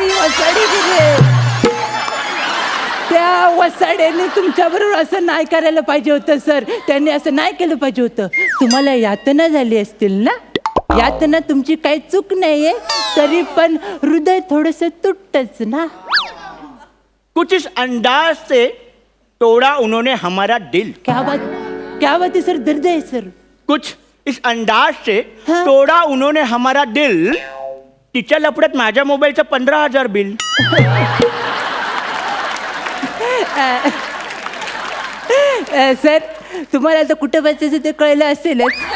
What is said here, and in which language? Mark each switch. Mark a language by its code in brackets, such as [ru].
[mr] ही वसाडेगिरी आहे. त्या वसाड्याने तुमच्याबरोबर असं नाही करायला पाहिजे होतं सर. त्यांनी असं नाही केलं पाहिजे होतं. तुम्हाला यातना झाली असतील ना. यातना तुमची काही चूक नाहीये तरी पण हृदय थोडंसं तुटतच ना. [hi] कुछ इस अंदाज से तोड़ा उन्होंने हमारा दिल. क्या बात है सर. दर्द है सर. कुछ इस अंदाज से हाँ? तोड़ा उन्होंने हमारा दिल. [mr] तिच्या लपड्यात माझ्या मोबाईलचं 15,000 बिल. सर तुम्हाला आता कुठं बसायचं ते कळलं असेलच.